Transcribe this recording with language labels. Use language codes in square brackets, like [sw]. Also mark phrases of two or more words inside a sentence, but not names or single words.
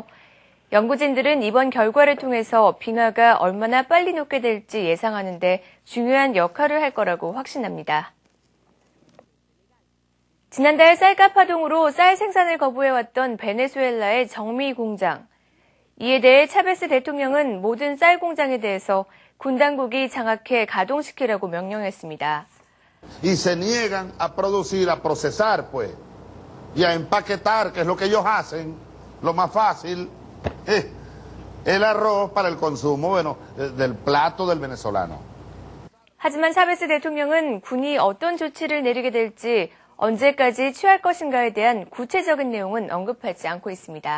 [ko] 연구진들은 이번 결과를 통해서 빙하가 얼마나 빨리 녹게 될지 예상하는데 중요한 역할을 할 거라고 확신합니다. 지난달 쌀가 파동으로 쌀 생산을 거부해왔던 베네수엘라의 정미 공장. 이에 대해 차베스 대통령은 모든 쌀 공장에 대해서 군 당국이 장악해 가동시키라고 명령했습니다. [es] y se niegan a producir, a procesar, pues, y a empaquetar, que es lo que ellos hacen, lo más fácil, el arroz para el consumo, bueno, del plato del venezolano. [ko] 하지만 차베스 대통령은 군이 어떤 조치를 내리게 될지 언제까지 취할 것인가에 대한 구체적인 내용은 언급하지 않고 있습니다.